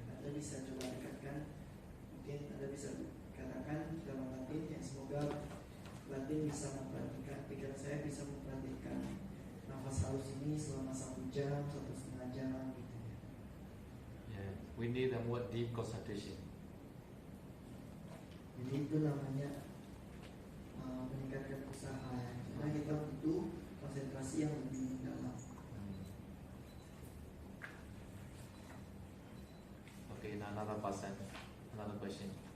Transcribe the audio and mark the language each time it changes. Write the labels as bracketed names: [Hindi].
[Indonesian] Anda bisa coba dekatkan, mungkin Anda bisa katakan dalam batin ya, semoga batin bisa memperhatikan, pikiran saya bisa memperhatikan nafas halus ini selama 1 jam, 1,5 jam gitu ya. [English] Yeah, we need a more deep concentration. [Indonesian] Jadi itu namanya meningkatkan usaha ya. Karena kita butuh konsentrasi yang lebih dalam. [English] Okay, now another person, another question.